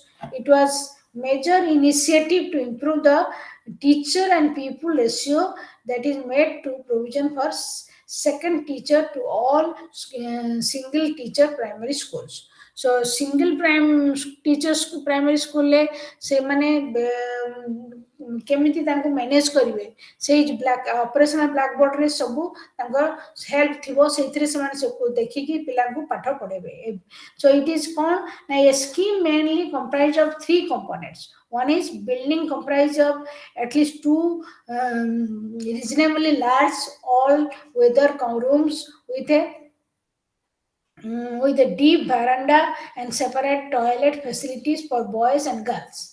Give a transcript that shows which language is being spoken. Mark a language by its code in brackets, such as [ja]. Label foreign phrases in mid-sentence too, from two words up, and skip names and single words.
[en] It was major initiative to improve the teacher and pupil ratio, that is made to provision for second teacher to all single teacher primary schools. So single teachers primary school [or] ରେ ସେ ମାନେ କେମିତି ତାଙ୍କୁ ମ୍ୟାନେଜ କରିବେ ସେଇ [en] black operational black board [or] ରେ ସବୁ ତାଙ୍କୁ ହେଲ୍ପ ଥିବ ସେଥିରେ ସମାନ ସବୁ ଦେଖି କି ପିଲା କୁ ପାଠ ପଢେଇବେ. [en] So it is called a scheme mainly comprised of three components. One is building comprised of at least two reasonably large all weather rooms with a deep veranda and separate toilet facilities for boys and girls.